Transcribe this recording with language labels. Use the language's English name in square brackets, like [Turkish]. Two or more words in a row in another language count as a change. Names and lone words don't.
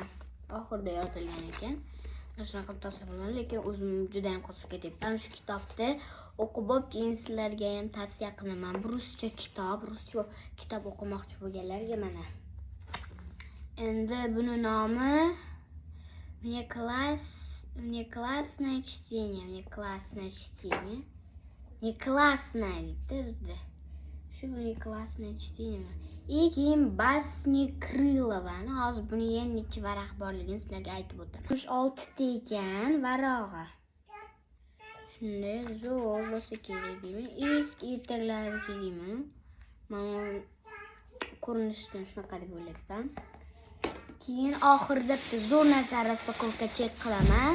[Uzbek] Oxirida yozilgan ekan. Shunaqa qilib topsa bo'ladi, lekin o'zim juda ham qiziqib ketyapman. Shu kitobni o'qib bo'lib, keyin sizlarga ham tavsiya qilaman. Bu ruscha kitob o'qimoqchi bo'lganlarga mana. Endi buni nomi Мне классное чтение. Мне классное deydi bizda. Shu Мне классное чтение. И keyin Басни Крыловani. Hozir buni yana necha varaq borligini sizlarga aytib o'taman. 6 ta ekan varog'i. Shunday zo'r bo'lsa kerak deyman. Eski ertaklari deyman. Mana ko'rinishdan shunaqa deb o'ylayapman. Keyin oxirida bitta zo'r narsa raspakovka qilaman.